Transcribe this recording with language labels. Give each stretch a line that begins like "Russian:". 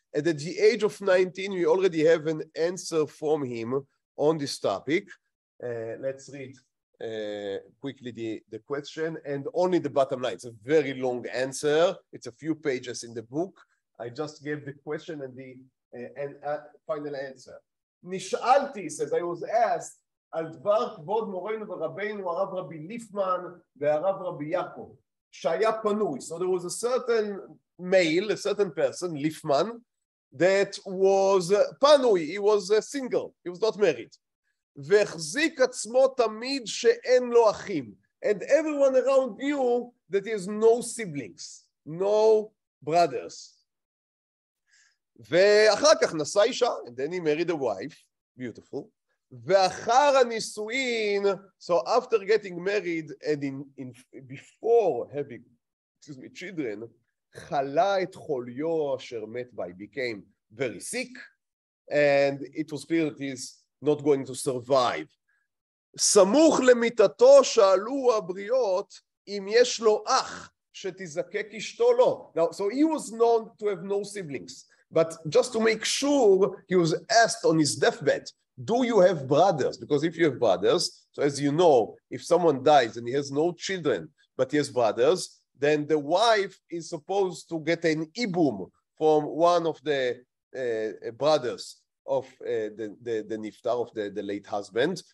English: And at the age of 19, we already have an answer from him on this topic. Let's read quickly the question, and only the bottom line. It's a very long answer. It's a few pages in the book. I just gave the question and the final answer.
Hebrew: Nish'alti,
English: says, I was asked,
Hebrew: על דבר כבוד מורנו ורבנו הרב רבי ליפמן והרב רבי יעקב שהיה פנוי.
English: So there was a certain male, a certain person, Liefman, that was פנוי. He was single, he was not married.
Hebrew: והחזיק עצמו תמיד שאין לו אחים.
English: And everyone around knew that he has no siblings, no brothers.
Hebrew: ואחר כך נשא אישה,
English: and then he married a wife, beautiful.
Hebrew: ואחר הנישואין,
English: so after getting married and before having, children,
Hebrew: חלה את חוליו אשר מת בה.
English: He became very sick, and it was clear that he's not going to survive.
Hebrew: סמוך למיטתו שאלו הבריות אם יש לו אח שתזקק אשתו לו.
English: Now, so he was known to have no siblings, but just to make sure, he was asked on his deathbed, do you have brothers? Because if you have brothers, so as you know, if someone dies and he has no children, but he has brothers, then the wife is supposed to get an ibum from one of the brothers of the niftar, of the late husband.